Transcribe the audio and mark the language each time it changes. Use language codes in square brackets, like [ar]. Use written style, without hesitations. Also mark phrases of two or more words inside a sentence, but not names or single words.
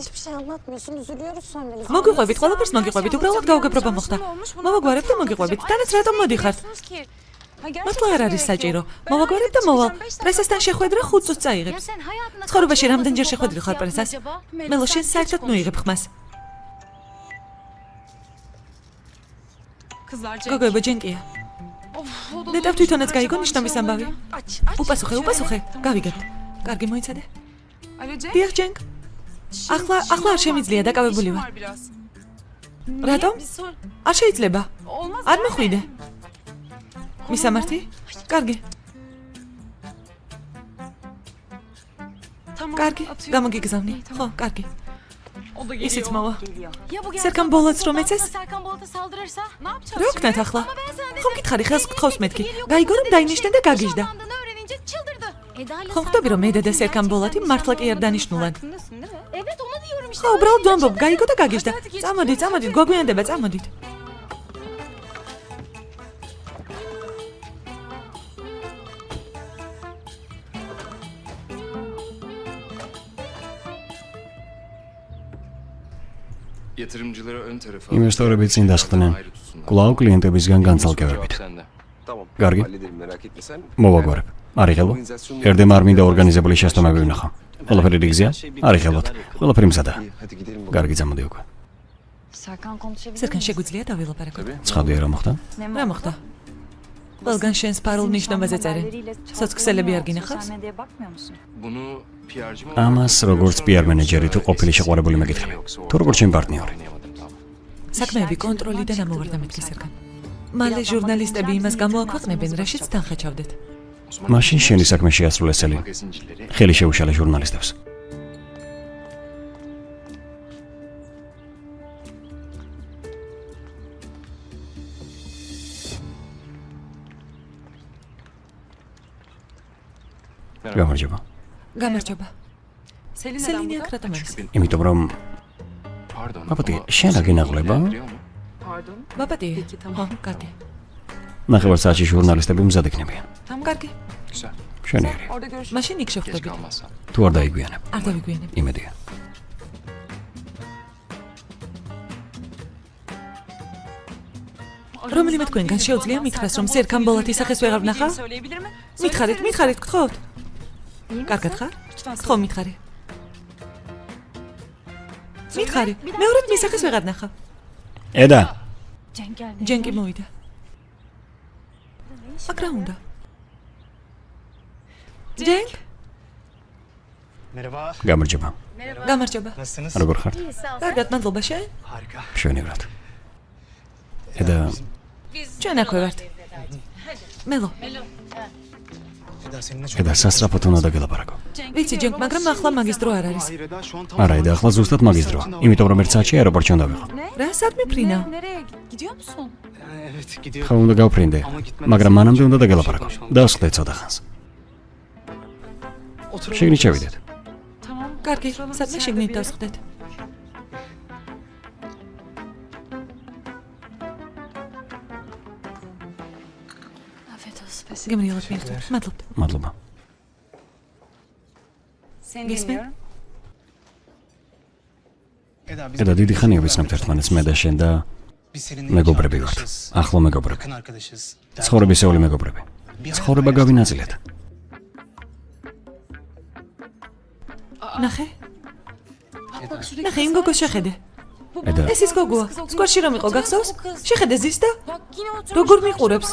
[tr] Hiçbir şey anlatmıyorsun, üzülüyoruz sonra biz. [ka] მოგიყვებით, ყველაფერს მოგიყვებით, უბრალოდ გაუგებრობა მოხდა. მოვაგვარებ და მოგიყვებით. თანაც რატომ მოდიხართ? მართლა არ არის საჭირო. მოვაგვარებ და მოვალ. პრესასთან შეხვედრა 5 წუთს წაიღებს. ცხოვრებაში რამდენჯერ შეხვედრი ხარ პრესას? მელო შენ საერთოდ ნუიღებ ხმას. [tr] Kızlar [ka] გოგოებო ჯენკია. ნეტავ თვითონაც გაიგო ნიშნობის ამბავი. უპასუხე, გავიგებთ. კარგი მოიცადე. [tr] Alo Cenk. [ka] დიახ ჯენკ. ახლა არ შემიძლია დაკავებული ვარ. [tr] Var biraz. [ka] რატომ? [tr] Bir sor. [ka] არ შეიძლება. [tr] Olmaz. [ka] არ მოხვიდე. მისამართი? კარგი. [tr] Tamam. [ka] კარგი. [tr] atıyorum. [ka] გამოგიგზავნი. ხო, კარგი. ისიც მოვა. Serkan Bolat რომ ეცეს? რა ვქნათ ახლა? ხომ გითხარი ხელს გთხოვს მეთქი. გაიგო რომ დაინიშნა და გაგიჟდა. ხომ ხვდები რომ მე და Serkan Bolat-ი მართლა კი არ დანიშნულან. ხო, უბრალოდ ვამბობ, გაიგო და გაგიჟდა. წამოდით, გვაგვიანდება, წამოდით. [tr] Yatırımcılara ön tarafa [ka] ინვესტორები წინ დასხდნენ. კვლავ კლიენტებისგან განცალკევებით. [tr] Tamam. [ka] Gargi. [tr] Hallederim, merak etme sen. [ka] მოვაგვარებ. არ იღელო? ერთემ არ მინდა ორგანიზებული შეცდომები ვნახო. ყველაფერი რიგზია? არ იღელოთ. ყველაფერი მზადა. [tr] İyi, hadi gidelim bakalım. [ka] გარგი წამოდი უკვე. Serkan შეგვიძლია დავილაპარაკოთ? ცხადია რა მოხდა? რა მოხდა? ყველგან შენს პარულ ნიშნობაზე წერენ. სოციქსელები არ გინახავს? [tr] bunu PR'cı mı? [ka] ამას როგორც PR მენეჯერი თუ ყოფილი შეყვარებული მეკითხები. თუ როგორც ჩემი პარტნიორი. საქმეები კონტროლიდან ამოვარდა მეთქი Serkan. მალე ჟურნალისტები იმას გამოაქვეყნებენ, რაშიც თანხაჩავდეთ. მაშინ შენი საქმე შეასრულე სელი. [tr] Magazincileri [ka] ხელი შეუშალე ჟურნალისტებს. გამარჯობა. გამარჯობა. Selin სელინი აქ რატომ არის? იმიტომ რომ pardon. აბატი, ama შენ რა გინაღლება? [tr] ilgilendiriyor mu? Pardon. [ka] ბაბატი. [tr] Peki, tamam. [ka] ხო, კარგი. ნახევარ-საათში ჟურნალისტები მზად იქნებიან. კარგი. [tr] Güzel. [ka] შენიერი. [tr] Orada görüşürüz. [ka] მაშინ იქ [tr] Geç [ka] შევხვდებით. [tr] kalmazsan. [ka] თუ არ დაიგვიანებ. არ დავიგვიანებ. იმედია. რომელიმე თქვენგან შეუძლია მითხრას, რომ Serkan Bolat-ის სახეს ვეღარ ვნახა? [tr] Söyleyebilir mi? [ka] მითხარით, გთხოვთ. კარგად ხარ? ხო, მითხარი. მითხარი. მეორედ მის სახეს ვეღარ ვნახა. ედა, ჯენკი მოვიდა. აქ რა უნდა? ჯენკ? [tr] Merhaba, [ka] გამარჯობა. გამარჯობა. [tr] nasılsınız? [ka] როგორ ხართ? კარგად, მადლობა შენ. [tr] Harika. [ka] მშვენივრად. ედა, ჩვენ აქვე ვართ. მელო, [tr] Eda seninle çok... [ka] ედა სასწრაფოდ უნდა დაგელაპარაკო. ვიცი ჯენკ, მაგრამ ახლა მაგის დრო არ არის. [tr] Hayır Eda, şu an tam... [ka] არა, ედა, ახლა ზუსტად მაგის დრო. იმიტომ რომ ერთ საათში აეროპორტში უნდა ვიყო. რა, სადმე ფრინა? [tr] Nereye? Gidiyor musun? Evet, gidiyorum. [ka] ხა უნდა გავფრინდე, მაგრამ მანამდე უნდა დაგელაპარაკო. დავსხდე ცოტა ხანს. [tr] Oturalım. [ka] შეგნით შევიდეთ. [tr] Tamam. [ka] კარგი, სადმე შეგნით დავსხდეთ. გემრიელად მიხდით. მადლობთ. მადლობა. [tr] Seni [ka] Gesme? [tr] dinliyorum. Eda, biz [ka] ედა, დიდი ხანია ვიცნობთ ერთმანეთს მე და შენ და [tr] biz seninle [ka] მეგობრები ვართ. [tr] arkadaşız. [ka] ახლო მეგობრები. [tr] Yakın arkadaşız. [ka] ცხოვრებისეული მეგობრები. ცხოვრება გავინაწილეთ. ნახე? ნახე, იმ გოგოს შეხედე. ედა, ეს ის გოგოა. სკვერში რომ იყო, გახსოვს? შეხედე ზის და როგორ მიყურებს?